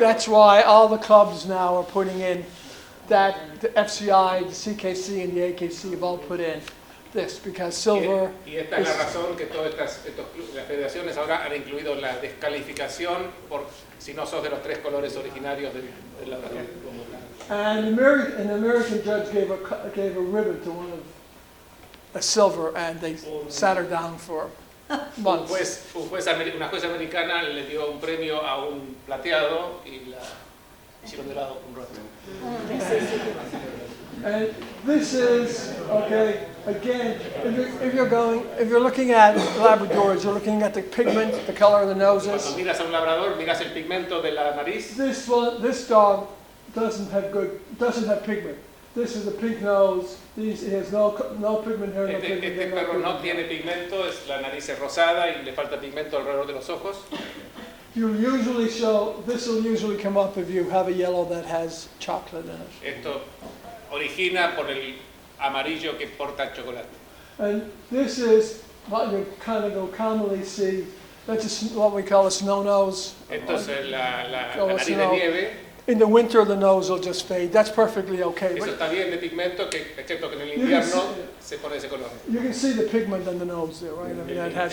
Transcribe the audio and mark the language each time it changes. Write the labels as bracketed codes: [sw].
[en] That's why all the clubs now are putting in that the FCI, the CKC, and the AKC have all put in this because silver [es] Y esta es la razón que todas las federaciones ahora han incluido la descalificación por si no sos de los 3 colores originarios del labrador. [en] And an American judge gave a ribbon to one of a silver, and they sat her down for months. [es] Una juez americana le dio un premio a un plateado y la hicieron de lado un rato. [en] And this is, okay, again, if you're looking at Labradors, you're looking at the pigment, the color of the noses. [es] Cuando miras a un labrador, miras el pigmento de la nariz. [en] This dog doesn't have pigment. This is a pink nose. It has no pigment here. [es] Este perro no tiene pigmento, la nariz es rosada y le falta pigmento alrededor de los ojos. [en] This will usually come up if you have a yellow that has chocolate in it. [es] Esto origina por el amarillo que porta chocolate. [en] And this is what you kind of commonly see. That's what we call a snow nose. [es] Esto es la nariz de nieve. [en] In the winter, the nose will just fade. That's perfectly okay. [es] Eso está bien de pigmento, excepto que en el invierno se pone ese color. [en] You can see the pigment on the nose there, right? I mean, it has